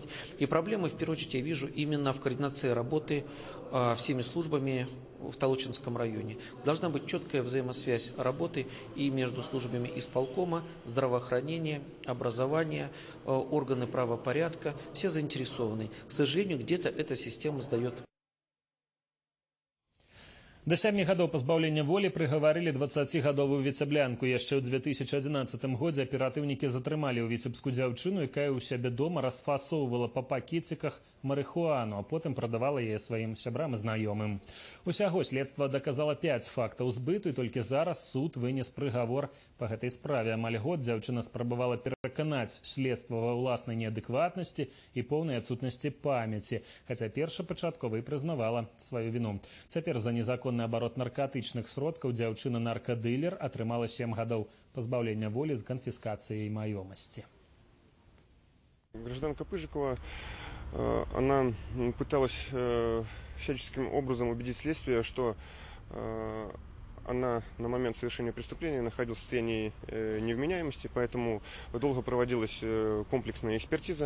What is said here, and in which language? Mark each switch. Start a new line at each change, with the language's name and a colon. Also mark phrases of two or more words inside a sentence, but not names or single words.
Russian: И проблемы, в первую очередь, я вижу именно в координации работы всеми службами в Толочинском районе. Должна быть четкая взаимосвязь работы и между службами исполкома, здравоохранения, образования, органы правопорядка. Все заинтересованы. К сожалению, где-то эта система сдает.
Belarusian: Да 7 гадоў пазбаўлення волі прыгаварылі 20гадовую віцэблянку. Яшчэ ў 2011 годзе аператыўнікі затрымалі ў Віцебску дзяўчыну, якая ў сябе дома расфасоўвала па пакеціках марыхуану, а потым прадавала яе сваім сябрам і знаёмым. Усяго следства даказала 5 фактаў збыту, і толькі зараз суд вынес прыгавор па гэтай справе. Амаль год дзяўчына спрабавала пераканаць следства ва ўласнай неадэкватнасці і поўнай адсутнасці памяці, хаця першапачаткова і прызнавала сваю віну. Цяпер за незаконны оборот наркотычных сродкаў дзяўчына наркадылер атрымала 7 гадоў пазбаўлення волі з канфіскацыяй маёмасці.
Russian: Гражданка Пыжикова, она пыталась всяческим образом убедить следствие, что она на момент совершения преступления находилась в состоянии невменяемости, поэтому долго проводилась комплексная экспертиза.